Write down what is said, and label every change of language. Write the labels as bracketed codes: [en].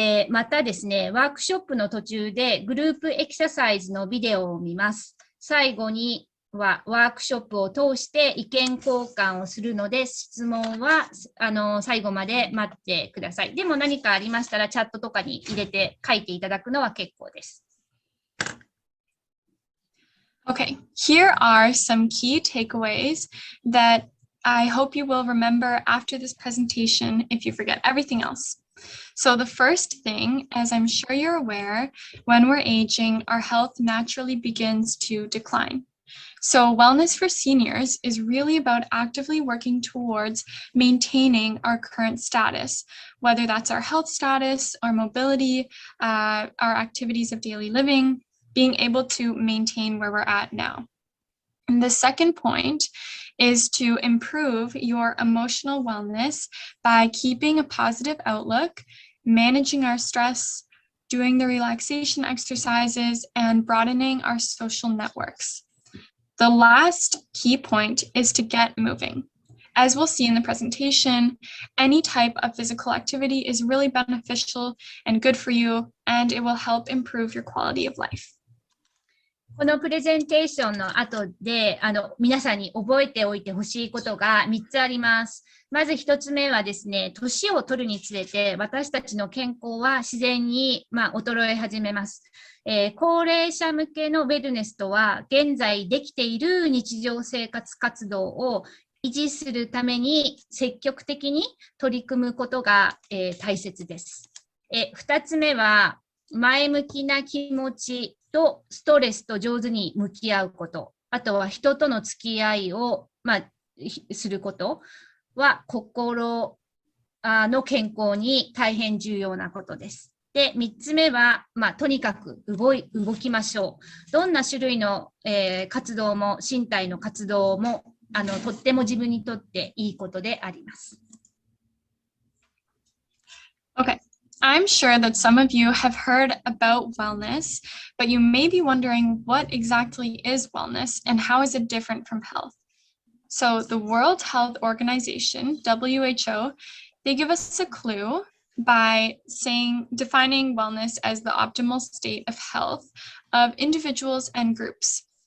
[ja] またですね、ワークショップの途中でグループエクササイズのビデオを見ます。最後にはワークショップを通して意見交換をするので、質問は最後まで待ってください。でも何かありましたらチャットとかに入れて書いていただくのは結構です。 [en] Okay, here are some key takeaways that I hope you will remember after this presentation if you forget everything else.So the first thing, as I'm sure you're aware, when we're aging, our health naturally begins to decline.So wellness for seniors is really about actively working towards maintaining our current status, whether that's our health status, our mobility, our activities of daily living, being able to maintain where we're at now. And the second point is to improve your emotional wellness by keeping a positive outlook, managing our stress, doing the relaxation exercises, and broadening our social networks.The last key point is to get moving. As we'll see in the presentation, any type of physical activity is really beneficial and good for you, and it will help improve your quality of life. [ja] このプレゼンテーションの後で、皆さんに覚えておいてほしいことが3つあります。まず1つ目はですね、年を取るにつれて、私たちの健康は自然に、衰え始めます。高齢者向けのウェルネスとは、現在できている日常生活活動を維持するために積極的に取り組むことが、大切です。 2つ目は、前向きな気持ちとストレスと上手に向き合うこと、あとは人との付き合いを、することは心の健康に大変重要なことです。で、3つ目は、とにかく動きましょう。どんな種類の、活動も、身体の活動もとっても自分にとっていいことであります。 [en] Okay. I'm sure that some of you have heard about wellness, but you may be wondering what exactly is wellness and how is it different from health? So the World Health Organization, WHO, they give us a clue by defining wellness as the optimal state of health of individuals and groups.